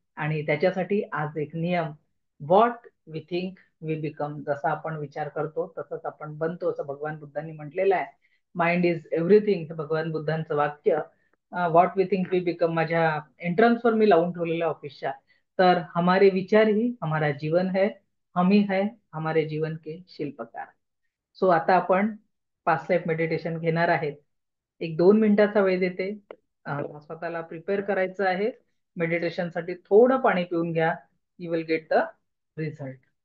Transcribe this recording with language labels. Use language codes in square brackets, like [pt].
[mr] आणि त्याच्यासाठी आज एक नियम, [en] What we think we become. [mr] जसा आपण विचार करतो तसंच आपण बनतो, असं भगवान बुद्धांनी म्हटलेलं आहे. [en] mind is everything, [mr] हे भगवान बुद्धांचं वाक्य. [en] what we think we become [mr] माझ्या एंट्रन्सवर मी लावून ठेवलेल्या ऑफिसच्या. [hi] तर हमारे विचार ही हमारा जीवन है, हम ही है हमारे जीवन के शिल्पकार. [mr] सो आता आपण 5 स्टेप मेडिटेशन घेणार आहेत. एक 2 मिनिटाचा वेळ देते. स्वतःला प्रिपेअर करायचं आहे मेडिटेशन साठी. थोडं पाणी पिऊन घ्या, [en] You will get the result.